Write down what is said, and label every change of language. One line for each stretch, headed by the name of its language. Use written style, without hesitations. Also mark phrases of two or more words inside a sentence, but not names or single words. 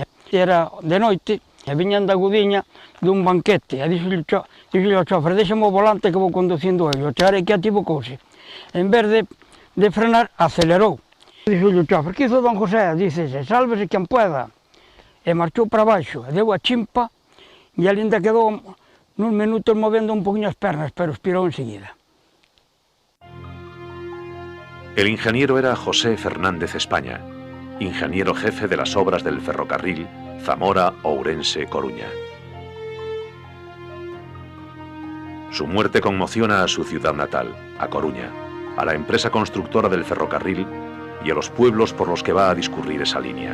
Galician: Era de noite, e viñan da Gudiña dun banquete, e dixo ao chofer, deixame o volante que vou conducindo eu. O chegar aquí ativocouse. En vez de frenar, acelerou. Dixo o chofer,
Spanish: que hizo don José? Dice, sálvese quen pueda.
Galician: E marchou para baixo, e deu a chimpa, e ali ainda quedou nuns minutos movendo un poquinho as pernas, pero expirou enseguida.
Spanish: El ingeniero era José Fernández España, ingeniero jefe de las obras del ferrocarril Zamora-Ourense-Coruña. Su muerte conmociona a su ciudad natal, a Coruña, a la empresa constructora del ferrocarril y a los pueblos por los que va a discurrir esa línea.